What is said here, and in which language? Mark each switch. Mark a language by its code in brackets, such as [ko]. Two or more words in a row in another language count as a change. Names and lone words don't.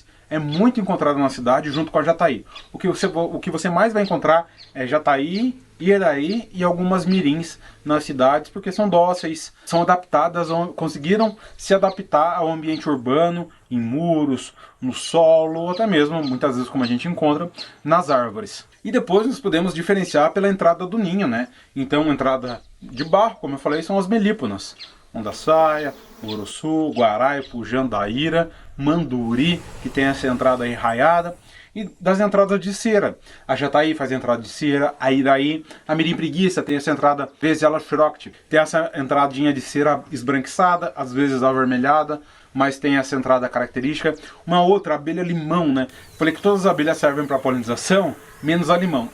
[pt] É muito encontrada na cidade junto com a jataí. O que você mais vai encontrar é jataí, iraí e algumas mirins nas cidades, porque são dóceis, são adaptadas, conseguiram se adaptar ao ambiente urbano, em muros, no solo, ou até mesmo, muitas vezes como a gente encontra, nas árvores. E depois nós podemos diferenciar pela entrada do ninho, né? Então, entrada de barro, como eu falei, são as melíponas. Mandaçaia, urussu, guaraipo, jandaíra, manduri, que tem essa entrada aí raiada. E das entradas de cera, a jataí faz entrada de cera, a iraí, a mirim preguiça tem essa entrada, às vezes ela xeroct, tem essa entradinha de cera esbranquiçada, às vezes avermelhada, mas tem essa entrada característica. Uma outra, a abelha limão, né? Falei que todas as abelhas servem para polinização, menos a limão.